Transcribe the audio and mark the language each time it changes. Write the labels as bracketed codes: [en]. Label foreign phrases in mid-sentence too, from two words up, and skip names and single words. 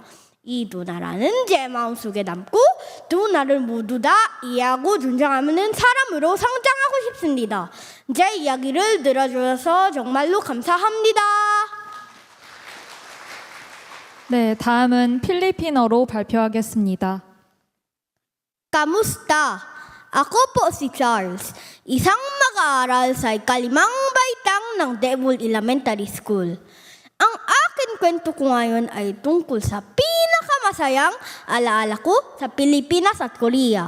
[ko] 이 두 나라는 제 마음속에 남고 두 나라를 모두 다 이해하고 존중하는 사람으로 성장하고 싶습니다. 제 이야기를 들어주셔서 정말로 감사합니다. 네, 다음은 필리핀어로 발표하겠습니다. [tl] Kamusta? Ako po si Charles, isang mag-aaral sa ikalimang baitang ng Devil Elementary School. Ang aking kwento ko ngayon ay tungkol sa pinakamasayang alaala ko sa Pilipinas at Korea.